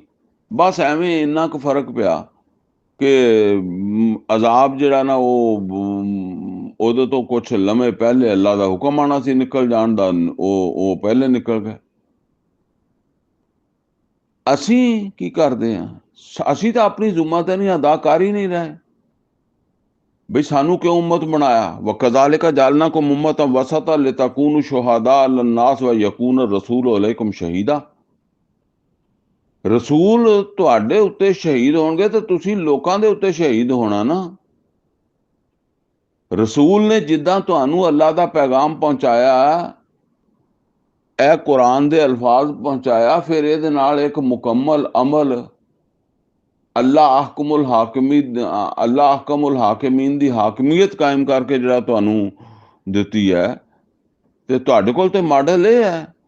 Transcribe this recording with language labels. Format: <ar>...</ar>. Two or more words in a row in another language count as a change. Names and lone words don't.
<pa>ਬਸ ਐਵੇਂ ਇੰਨਾ ਕੁ ਫਰਕ ਪਿਆ ਕਿ ਅਜ਼ਾਬ ਜਿਹੜਾ ਨਾ ਉਹਦੇ ਤੋਂ ਕੁਛ ਲੰਮੇ ਪਹਿਲੇ ਅੱਲਾ ਦਾ ਹੁਕਮ ਆਣਾ ਸੀ ਨਿਕਲ ਜਾਣ ਦਾ, ਉਹ ਪਹਿਲੇ ਨਿਕਲ ਗਏ। ਅਸੀਂ ਕੀ ਕਰਦੇ ਹਾਂ? ਅਸੀਂ ਤਾਂ ਆਪਣੀ ਜ਼ਿੰਮੇਵਾਰੀ ਅਦਾ ਕਰ ਹੀ ਨਹੀਂ ਰਹੇ। ਬਈ ਸਾਨੂੰ ਕਿਉਂ ਉਮਤ ਬਣਾਇਆ?</pa> <ar>وكذلك جعلناكم أمة وسطا لتكونوا شهداء على الناس ويكون الرسول عليكم شهيدا.</ar> <pa>ਰਸੂਲ ਤੁਹਾਡੇ ਉੱਤੇ ਸ਼ਹੀਦ ਹੋਣਗੇ ਤੇ ਤੁਸੀਂ ਲੋਕਾਂ ਦੇ ਉੱਤੇ ਸ਼ਹੀਦ ਹੋਣਾ ਨਾ। ਰਸੂਲ ਨੇ ਜਿੱਦਾਂ ਤੁਹਾਨੂੰ ਅੱਲਾ ਦਾ ਪੈਗਾਮ ਪਹੁੰਚਾਇਆ, ਇਹ ਕੁਰਾਨ ਦੇ ਅਲਫਾਜ਼ ਪਹੁੰਚਾਇਆ, ਫਿਰ ਇਹਦੇ ਨਾਲ ਇੱਕ ਮੁਕੰਮਲ ਅਮਲ</pa> <ar>الله أحكم الحاكمين</ar> <pa>ਦੀ ਹਾਕਮੀਅਤ ਕਾਇਮ ਕਰਕੇ ਜਿਹੜਾ ਤੁਹਾਨੂੰ ਦਿੱਤੀ ਹੈ, ਤੇ ਤੁਹਾਡੇ ਕੋਲ ਤੇ ਮਾਡਲ ਇਹ ਹੈ।</pa>